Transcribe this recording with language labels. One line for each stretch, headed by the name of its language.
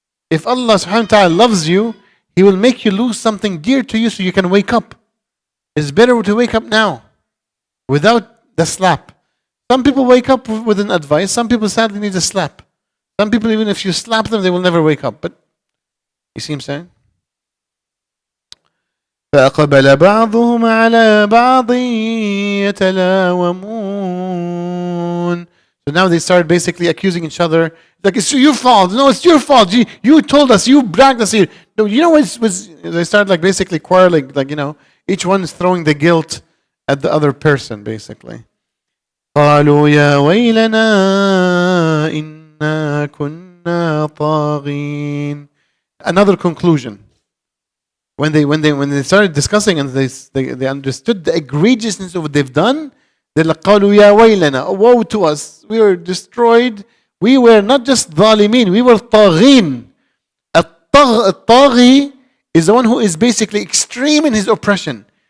English: If Allah subhanahu wa ta'ala loves you, He will make you lose something dear to you so you can wake up. It's better to wake up now without the slap. Some people wake up with an advice. Some people sadly need a slap. Some people, even if you slap them, they will never wake up. But you see what I'm saying?
Arabic: فأقبل بعضهم على بعض يتلاومون.
English: So now they start basically accusing each other. Like, it's your fault. No, it's your fault. You told us. You bragged us here. No, they start like basically quarreling. Like, each one is throwing the guilt at the other person, basically.
Arabic: قالوا يا ويلنا إنا كنا طاغين.
English: Another conclusion. When they started discussing and they understood the egregiousness of what they've done, they're like,
Arabic: قالوا يا ويلنا,
English: woe to us. We were destroyed. We were not just ظالمين, we were طاغين. الطاغي is the one who is basically extreme in his oppression.